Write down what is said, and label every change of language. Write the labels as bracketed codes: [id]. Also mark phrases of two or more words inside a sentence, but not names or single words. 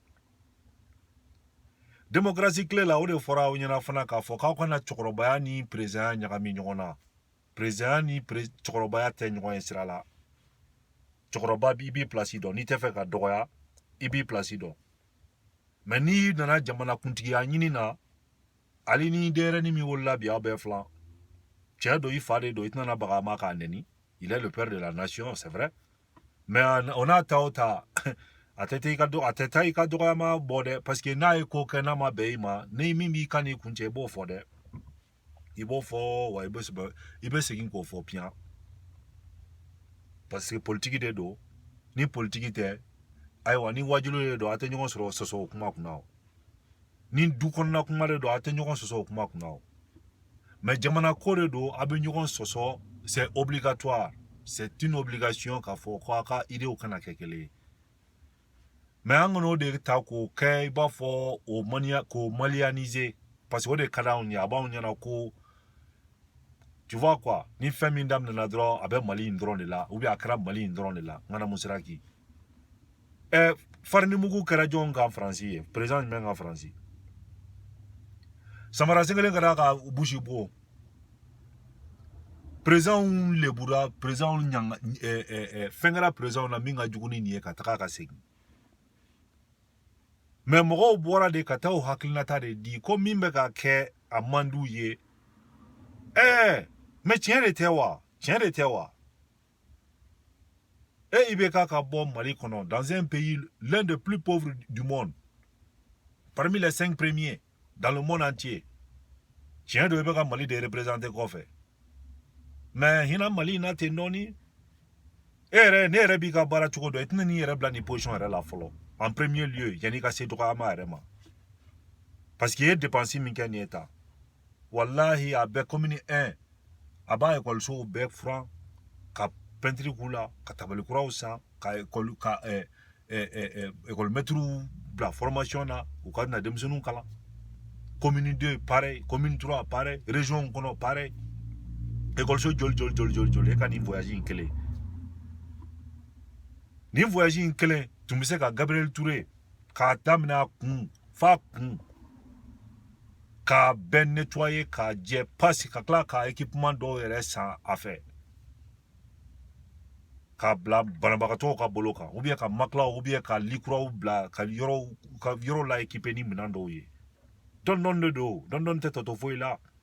[bm] démocratie tile la o de fɔra aw ɲɛna fana k'a fɔ k'aw kana cɛkɔrɔbaya ni président ɲagami ɲɔgɔn na président ni cɛkɔrɔbaya tɛ ɲɔgɔn ye sira la cɛkɔrɔba i b'i place dɔn n'i tɛ fɛ ka dɔgɔya i b'i place dɔn mais n'i nana jamana kuntigiya ɲini na hali ni denyɛrɛnin min wolola bi aw bɛɛ filan cɛ dɔ i fa de don i tɛna baga a ma k'a nɛni [fr] il est le père de la nation c'est vrai [bm] mais on n'a ta o ta a tɛ taa i ka dɔgɔyama bɔ dɛ parce que n'a ye ko kɛ n'a ma bɛn i ma ni min b'i kan n'i kun cɛ i b'o fɔ dɛ i b'o fɔ wa i bɛ segin k'o fɔ piyan [fr] parce que [bm] politique de don ni politique tɛ ayiwa ni wajulu de don a tɛ ɲɔgɔn sɔrɔ sɔsɔ o kuma kunna o ni du kɔnɔna kuma de don a tɛ ɲɔgɔn sɔsɔ o kuma kunna o mais jamana ko de don a bɛ ɲɔgɔn sɔsɔ [fr] c'est obligatoire c'est une obligation [bm] k'a fɔ ko a ka idéw kana kɛ kelen ye mais an kan'o de ta k'o kɛ i b'a fɔ k'o malianiser [fr] parce que [bm] o de ka d'anw ye a b'anw ɲɛna ko [fr] tu vois quoi [bm] ni fɛn min daminɛna dɔrɔn a bɛ mali in dɔrɔn de la [fr] ou bien [bm] a kɛra mali in dɔrɔn de la n kana mun sira k'i farinimugu kɛra jɔn kan faransi ye président jumɛn kan faransi samara sengelen kɛra ka bushi bon président lebura président ɲanga fɛn kɛra président na min ka jugu ni nin ye ka taga ka segin mais mɔgɔw bɔra de ka taa o hakilinata de di ko min bɛ ka kɛ a man d'u ye [fr] mais [bm] tiɲɛ de tɛ wa tiɲɛ de tɛ wa IBK ka bɔ Mali kɔnɔ [fr] dans un pays l'un des plus pauvres du monde parmi les 5 premiers dans le monde entier [bm] tiɲɛ do IBK Mali de représenter kɔfɛ mais hina Mali na ten dɔɔni ne yɛrɛ b'i ka baara cogo dɔn i tɛna n'i yɛrɛ bila nin position yɛrɛ la fɔlɔ [fr] en premier lieu [bm] yanni ka se dɔgɔyama yɛrɛ ma [fr] parce que [bm] i ye dépense min kɛ nin ye ta wallahi a bɛ commune 1 a b'a écolisow bɛɛ furan ka peinture k'u la ka tabali kuraw san ka école maître bila formation na u ka na denmisɛnninw kalan commune 2 pareil commune 3 pareil région kɔnɔ pareil écoliso joli e ka nin voyage in kelen nin voyage in kelen tun bɛ se ka Gabriel Touré k'a daminɛ a kun f'a kun k'a bɛɛ nettoyer k'a jɛ pasi ka tila ka équipement dɔw yɛrɛ san a fɛ k'a bila banabagatɔw ka bolo kan ou bien ka makilaw ou bien ka likuraw bila ka yɔrɔ la équiper ni minɛn dɔw ye dɔɔni de don dɔɔni tɛ tɔtɔ foyi la